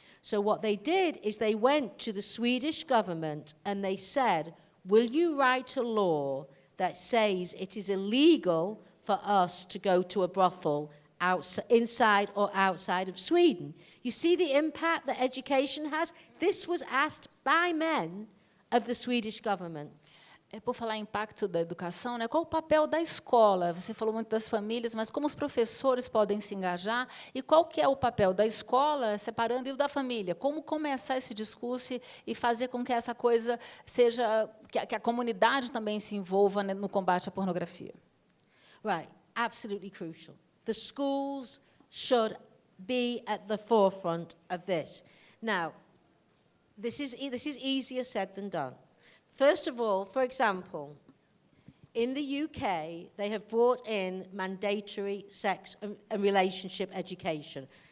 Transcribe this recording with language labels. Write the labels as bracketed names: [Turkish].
[English] So what they did is they went to the Swedish government and they said, will you write a law that says it is illegal for us to go to a brothel inside or outside of Sweden? You see the impact that education has? This was asked by men of the Swedish government. [Portuguese] Por falar em impacto da educação, né, qual o papel da escola? Você falou muito das famílias, mas como os professores podem se engajar? E qual que é o papel da escola, separando, e o da família? Como começar esse discurso e fazer com que essa coisa seja... que a comunidade também se envolva, né, no combate à pornografia? [English] Right, absolutely crucial. The schools should be at the forefront of this. Now, this is easier said than done. First of all, for example, in the UK, they have brought in mandatory sex and relationship education.